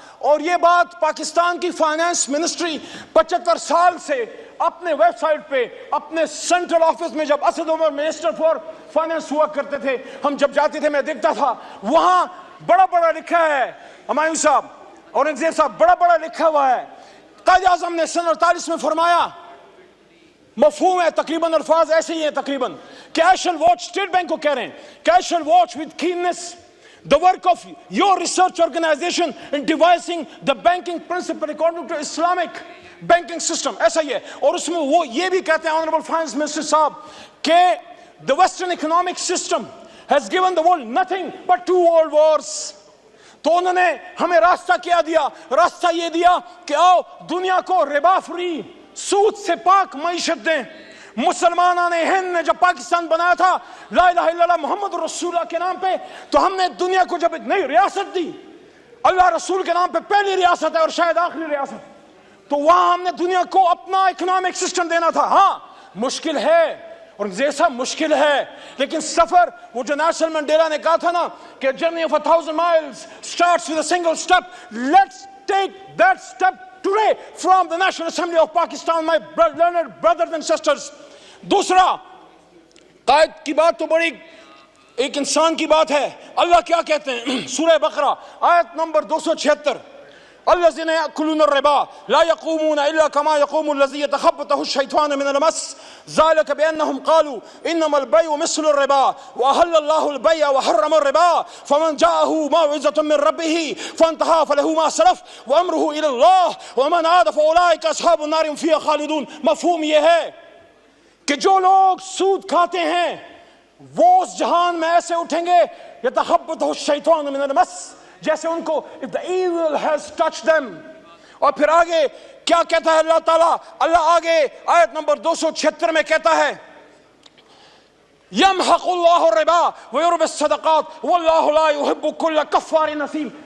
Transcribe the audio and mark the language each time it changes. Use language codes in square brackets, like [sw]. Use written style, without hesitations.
[ur] اور یہ بات پاکستان کی فائنانس منسٹری 75 سال سے اپنے ویب سائٹ پہ, اپنے سینٹرل آفس میں, جب Asad Umar minister for finance ہوا کرتے تھے, ہم جب جاتے تھے میں دیکھتا تھا وہاں بڑا بڑا لکھا ہے, ہمایوں صاحب, اورنگزیب صاحب, بڑا بڑا لکھا ہوا ہے. قائد اعظم نے سن 48 میں فرمایا, مفہوم ہے تقریباً, الفاظ ایسے ہی ہیں تقریباً, کہ [en] I shall watch, [ur] state bank کو کہہ رہے ہیں کہ [en] I shall watch with keenness the work of your research organization in devising the banking principle according to Islamic banking system. [ur] ایسا ہی ہے. اور اس میں وہ یہ بھی کہتے ہیں [en] Honorable Finance Minister [ur] صاحب کہ [en] the Western economic system has given the world nothing but 2 world wars. [ur] تو انہوں نے ہمیں راستہ کیا دیا, راستہ یہ دیا کہ آؤ دنیا کو ربا فری, سود سے پاک معیشت دیں. مسلمانوں نے ہند نے جب پاکستان بنایا تھا لا الہ الا اللہ محمد رسول اللہ کے نام پہ, تو ہم نے دنیا کو جب ایک نئی ریاست دی, اللہ رسول کے نام پہ پہلی ریاست ہے اور شاید آخری ریاست, تو وہاں ہم نے دنیا کو اپنا اکنامک سسٹم دینا تھا. ہاں مشکل ہے اور جیسا مشکل ہے, لیکن سفر, وہ جو نیلسن منڈیلا نے کہا تھا نا کہ journey of [en] 1000 miles starts with a single step, let's take that step today from the National Assembly of Pakistan, my learned brothers and sisters. [ur] دوسرا, قائد کی بات تو بڑی ایک انسان کی بات ہے. اللہ کیا کہتے ہیں سورہ بقرہ آیت نمبر 276, [ar] الذين يأكلون الربا لا يقومون إلا كما يقوم الذي يتخبطه الشيطان من المس ذلك بأنهم قالوا إنما البيع مثل الربا وأحل الله البيع وحرم الربا فمن جاءه موعظة من ربه فانتهى فله ما سلف وأمره إلى الله ومن عاد فأولئك أصحاب النار هم فيها خالدون. [ur] مفہوم یہ ہے کہ جو لوگ سود کھاتے ہیں وہ اس جہان میں ایسے اٹھیں گے [ar] يتخبطه الشيطان من المس, [ur] جیسے ان کو [en] if the evil has touched them. [ur] اور پھر آگے کیا کہتا ہے اللہ تعالیٰ, اللہ آگے آیت نمبر 276 میں کہتا ہے [ar] يمحق الله الربا ويربي الصدقات والله لا يحب كل كفار نثيم.